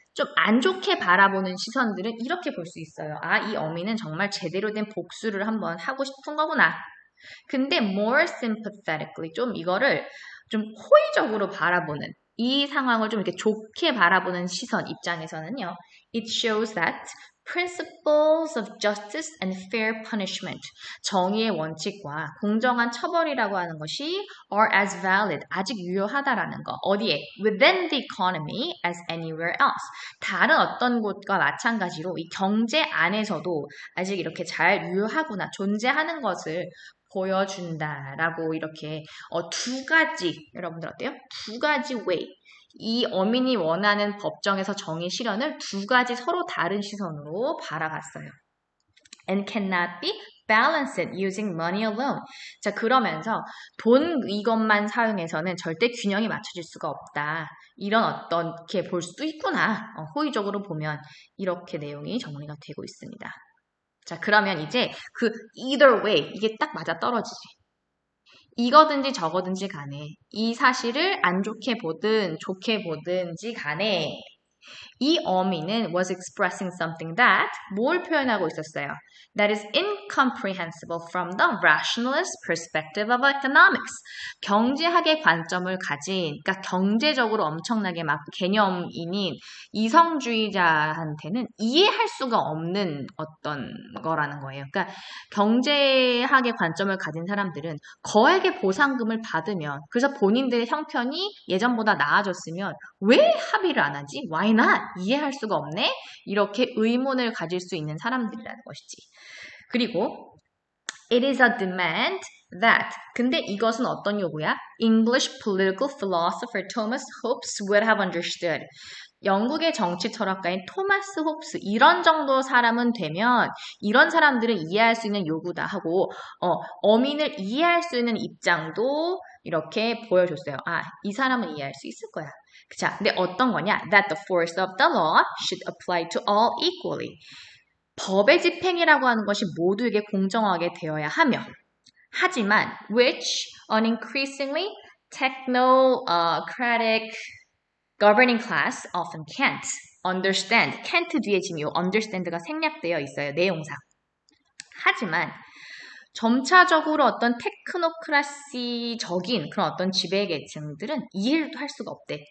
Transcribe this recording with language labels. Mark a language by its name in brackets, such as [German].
[Korean] 좀 안 좋게 바라보는 시선들은 이렇게 볼 수 있어요. 아, 이 어미는 정말 제대로 된 복수를 한번 하고 싶은 거구나. 근데 [English] more sympathetically [Korean] 좀 이거를 좀 호의적으로 바라보는 이 상황을 좀 이렇게 좋게 바라보는 시선 입장에서는요. [English] It shows that principles of justice and fair punishment [Korean] 정의의 원칙과 공정한 처벌이라고 하는 것이 [English] are as valid [Korean] 아직 유효하다라는 거 어디에? [English] Within the economy as anywhere else [Korean] 다른 어떤 곳과 마찬가지로 이 경제 안에서도 아직 이렇게 잘 유효하구나 존재하는 것을 보여준다라고 이렇게 두 가지 여러분들 어때요? 두 가지 way 이 어민이 원하는 법정에서 정의 실현을 두 가지 서로 다른 시선으로 바라봤어요. [English] And cannot be balanced using money alone. [Korean] 자 그러면서 돈 이것만 사용해서는 절대 균형이 맞춰질 수가 없다. 이런 어떻게 볼 수도 있구나. 호의적으로 보면 이렇게 내용이 정리가 되고 있습니다. 자 그러면 이제 그 [English] either way [Korean] 이게 딱 맞아 떨어지지. 이거든지 저거든지 간에 이 사실을 안 좋게 보든 좋게 보든지 간에 이 어미는 [English] was expressing something that [Korean] 뭘 표현하고 있었어요? [English] That is incomprehensible from the rationalist perspective of economics. [Korean] 경제학의 관점을 가진, 그러니까 경제적으로 엄청나게 막 개념인인 이성주의자한테는 이해할 수가 없는 어떤 거라는 거예요. 그러니까 경제학의 관점을 가진 사람들은 거액의 보상금을 받으면 그래서 본인들의 형편이 예전보다 나아졌으면 왜 합의를 안 하지? [English] Why not? [Korean] 이해할 수가 없네? 이렇게 의문을 가질 수 있는 사람들이라는 것이지. 그리고 [English] it is a demand that [Korean] 근데 이것은 어떤 요구야? [English] English political philosopher Thomas Hobbes would have understood. [Korean] 영국의 정치 철학가인 토마스 홉스 이런 정도 사람은 되면 이런 사람들은 이해할 수 있는 요구다 하고 어민을 이해할 수 있는 입장도 이렇게 보여줬어요. 아, 이 사람은 이해할 수 있을 거야. 자, 근데 어떤 거냐? [English] That the force of the law should apply to all equally. [Korean] 법의 집행이라고 하는 것이 모두에게 공정하게 되어야 하며 하지만 [English] which an increasingly technocratic governing class often can't understand. [Korean] can't 뒤에 지금 이 understand가 생략되어 있어요. 내용상. 하지만 점차적으로 어떤 테크노크라시적인 그런 어떤 지배계층들은 이해를 할 수가 없대.